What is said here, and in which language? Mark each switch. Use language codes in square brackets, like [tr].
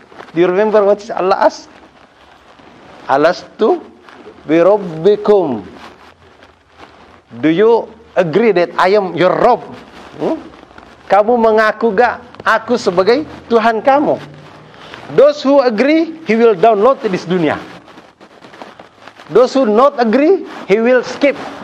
[en] Do you remember what Allah asked? [ar] Alastu birabbikum. [en] Do you agree that I am your Rabb? [id] Kamu mengaku gak aku sebagai Tuhan kamu? [en] Those who agree, he will download this dunia. Those who not agree, he will skip.